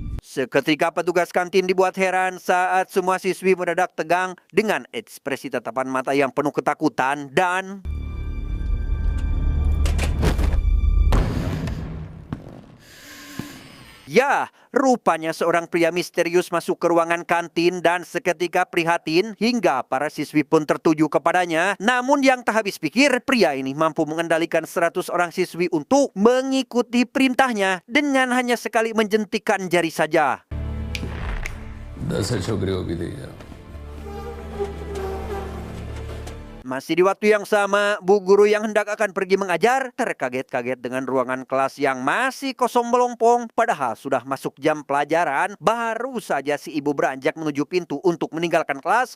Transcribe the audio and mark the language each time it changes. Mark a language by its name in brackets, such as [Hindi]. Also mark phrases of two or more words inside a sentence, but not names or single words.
[Indonesian] Seketika petugas kantin dibuat heran saat semua siswi mendadak tegang dengan ekspresi tatapan mata yang penuh ketakutan dan ya, rupanya seorang pria misterius masuk ke ruangan kantin dan seketika prihatin hingga para siswi pun tertuju kepadanya. Namun yang tak habis pikir, pria ini mampu mengendalikan 100 orang siswi untuk mengikuti perintahnya dengan hanya sekali menjentikkan jari saja. [Gujarati] 10 છોકરીઓ ઉભી થઈ જાઓ. [Indonesian] Masih di waktu yang sama, bu guru yang hendak akan pergi mengajar terkaget-kaget dengan ruangan kelas yang masih kosong melompong. Padahal sudah masuk jam pelajaran, baru saja si ibu beranjak menuju pintu untuk meninggalkan kelas.